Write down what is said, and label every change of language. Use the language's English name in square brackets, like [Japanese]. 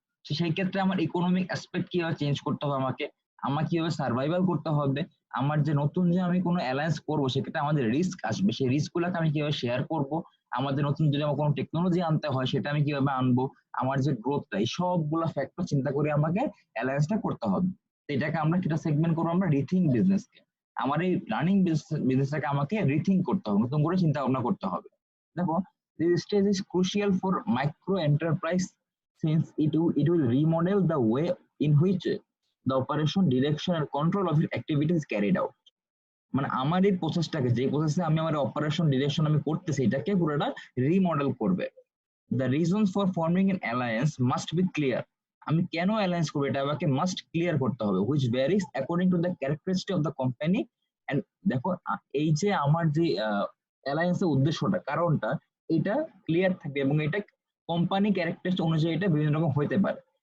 [Bangla] সেই ক্ষেত্রে আমার ইকোনমিক অ্যাসপেক্ট কিভাবে চেঞ্জ করতে হবে, আমার কিভাবে সার্ভাইভাল করতে হবে, আমার যে নতুন যে আমি কোনো অ্যালায়েন্স করবো সেক্ষেত্রে আমাদের রিস্ক আসবে, সেই রিস্ক গুলাকে আমি কিভাবে শেয়ার করবো, আমাদের নতুন যদি আমার কোনো টেকনোলজি আনতে হয় সেটা আমি কিভাবে আনবো, আমার যে গ্রোথটা, এই সবগুলো ফ্যাক্টর চিন্তা করে আমাকে অ্যালায়েন্সটা করতে হবে। তো এটাকে আমরা সেটা সেগমেন্ট করবো আমরা রিথিঙ্ক বিজনেসকে। আমার এই রানিং বিজনেসটাকে আমাকে রিথিঙ্ক করতে হবে, নতুন করে চিন্তা ভাবনা করতে হবে। [English] দেখো, this stage is crucial for micro enterprise since it will remodel the way in which the operation, direction and control of its activities is carried out. [Bangla] মানে আমার এই প্রসেসটাকে, যে প্রসেসে আমি আমার অপারেশন ডিরেকশন আমি করতেছি, এটাকে পুরোটা রিমডেল করবে। [English] The reasons for forming an alliance must be clear. [Bangla] আমি কেন অ্যালায়েন্স করবো এটা আমাকে মাস্ট ক্লিয়ার করতে হবে, [English] Which varies according to the characteristic of the company. [Bangla] And দেখো, এই যে আমার যে অ্যালায়েন্সের উদ্দেশ্যটা, কারণটা, এটা ক্লিয়ার থাকবে এবং এটা কোম্পানি ক্যারেক্টারিস্টিক অনুযায়ী এটা বিভিন্ন রকম হইতে পারে।